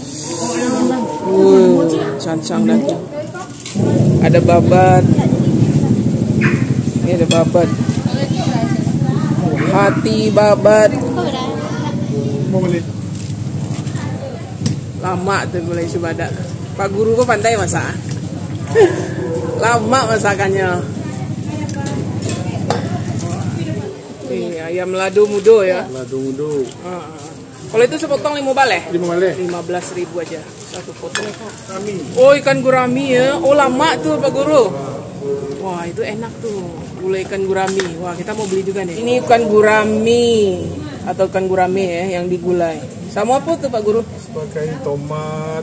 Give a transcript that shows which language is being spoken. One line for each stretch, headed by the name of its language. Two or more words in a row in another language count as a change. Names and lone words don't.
Indonesian: Cancang daging. Ada babat. Ini ada babat. Hati babat. Lama tuh gulai Subada. Pak Guru kok pandai masak. Lama masakannya. Ayam lado mudo ya. Lado mudo. Kalau itu sepotong 5 baleh? 15.000 aja satu potong. Oh, ikan gurami ya. Oh, lama tuh Pak Guru. Wah, itu enak tuh gulai ikan gurami. Wah, kita mau beli juga nih. Ini ikan gurami atau ikan gurame ya yang digulai. Sama apa tuh Pak Guru? Pakai tomat.